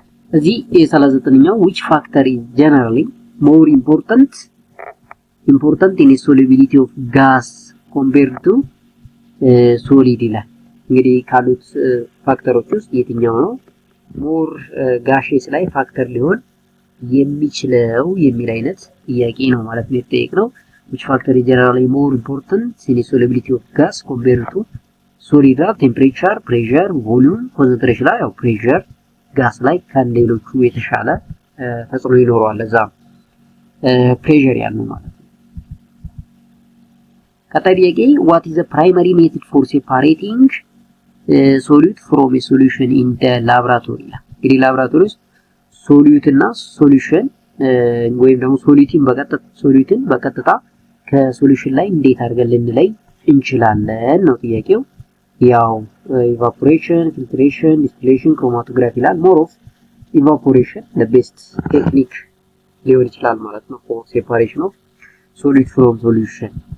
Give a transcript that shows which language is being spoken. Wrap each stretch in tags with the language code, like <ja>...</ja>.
<en>እዚህ የ39ኛው which factor is generally more important in a solubility of gas compared to solid ይላል።</en> <am>እንግዲህ ካሉት ፋክተሮች ውስጥ የትኛው ነው ሞር ጋሼስ ላይ ፋክተር ሊሆን የሚችለው የሚል አይነት ጥያቄ ነው ማለት ነው የተጠየቅነው።</am> <en>which factor is generally more important in the solubility of gas compared to solid? temperature, pressure, volume, concentration ላይ ያው pressure</en> <am>ጋስ ላይ ከሌሎቹ የተሻለ ተጽዕኖ ይኖረዋል። ለዛ</am> <en>pressure</en> <am>ያለው ማለት ነው። ቀጣይ ጥያቄ</am> <en>what is the primary method for separating solute from a solution in the laboratory?</en> <am>እንግዲህ ላብራቶሪ ውስጥ ሶሉት እና ሶሉሽን ወይም ደግሞ ሶሉትን በቀጥታ ከሶሉሽን ላይ እንዴት አድርገን ልንለይ እንችላለን ነው ጥያቄው። ያው ኢቫፖሬሽን፣ ፊልትሬሽን፣ ዲስቲሌሽን፣ ክሮማቶግራፊ ይላል። ሞር ኦፍ ኢቫፖሬሽን the best ቴክኒክ ሊሆን ይችላል ማለት ነው</am> <en>for separation of solute from solution።</en>